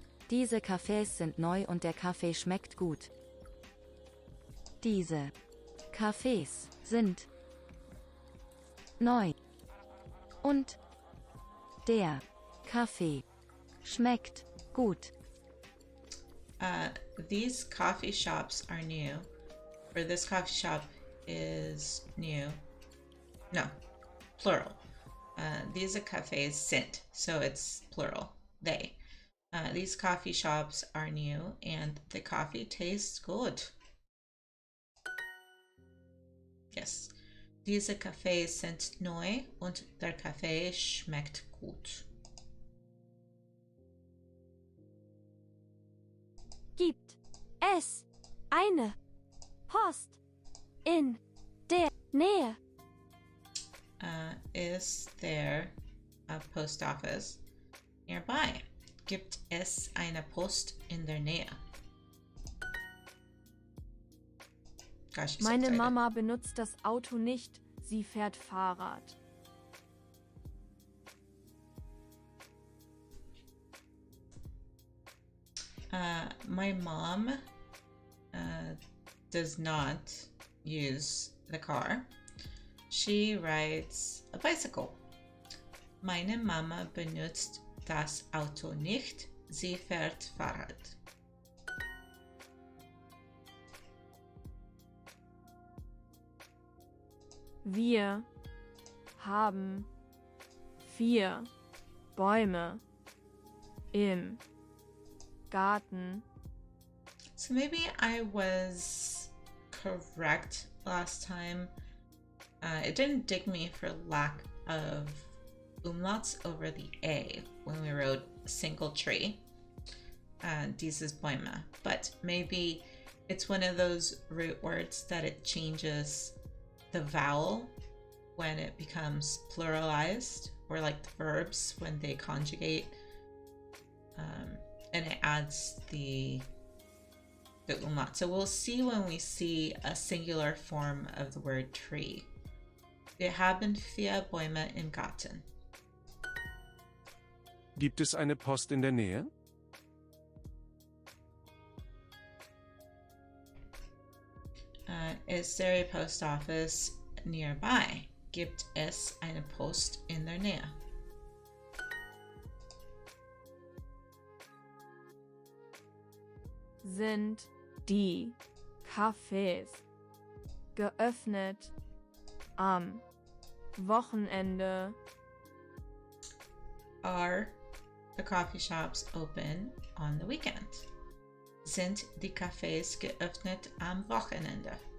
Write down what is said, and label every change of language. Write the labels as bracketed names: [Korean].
[German] Diese Kaffees sind neu und der Kaffee schmeckt gut. Diese Kaffees sind neu und der Kaffee schmeckt gut. [English] These coffee shops are new. Or this coffee shop is new. No, plural. These cafes sind, so it's plural. They. These coffee shops are new and the coffee tastes good. Yes. [German] Diese Cafés sind neu und der Kaffee schmeckt gut. Gibt es eine Post in der Nähe? [English] Is there a post office nearby? [German] Gibt es eine Post in der Nähe? [English] Gosh, I'm so [German] Meine [English] excited. [German] Mama benutzt das Auto nicht, sie fährt Fahrrad. [English] My mom does not use the car. She rides a bicycle. [German] Meine Mama benutzt das Auto nicht. Sie fährt Fahrrad. Wir haben 4 Bäume im Garten. [English] So maybe I was correct last time. It didn't dig me for lack of umlauts over the A when we wrote single tree. [German] Dieses Bäume. [English] But maybe it's one of those root words that it changes the vowel when it becomes pluralized, or like the verbs when they conjugate, and it adds the umlaut. So we'll see when we see a singular form of the word tree. [German] Wir haben 4 Bäume im Garten. Gibt es eine Post in der Nähe? [English] Is there a post office nearby? [German] Gibt es eine Post in der Nähe? Sind die Cafés geöffnet am Wochenende? [English] Are the coffee shops open on the weekend? [German] Sind die Cafés geöffnet am Wochenende?